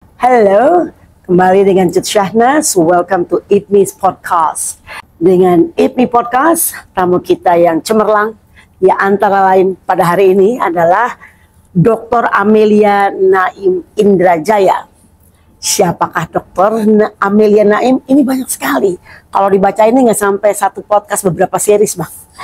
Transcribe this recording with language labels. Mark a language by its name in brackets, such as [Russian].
[Indonesian] Halo, kembali dengan Cut Syahnas. [English] Welcome to IPMI's Podcast. [Indonesian] Dengan IPMI Podcast, tamu kita yang cemerlang, ya antara lain pada hari ini adalah Dr. Amelia Naim Indrajaya. Siapakah Dr. Amelia Naim? Ini banyak sekali. Kalau dibaca ini nggak sampai satu podcast, beberapa series, Bang.